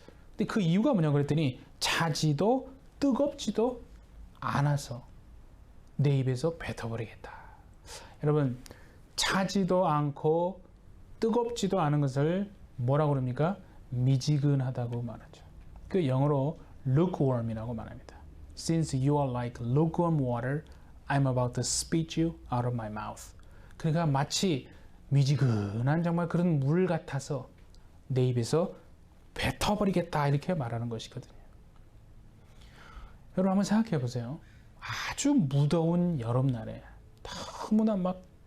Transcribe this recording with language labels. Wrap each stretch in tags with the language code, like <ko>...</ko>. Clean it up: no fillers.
<ko>근데 그 이유가 뭐냐고 그랬더니 차지도 뜨겁지도 않아서 내 입에서 뱉어버리겠다. 여러분, 차지도 않고 뜨겁지도 않은 것을 뭐라고 그럽니까? 미지근하다고 말하죠. 그 영어로 lukewarm이라고 말합니다.</ko> <en>Since you are like lukewarm water, I'm about to spit you out of my mouth.</en> <ko>그러니까 마치 미지근한 정말 그런 물 같아서 내 입에서 뱉어버리겠다 이렇게 말하는 것이거든요. 여러분 한번 생각해 보세요. 아주 무더운 여름날에 너무나 막</ko>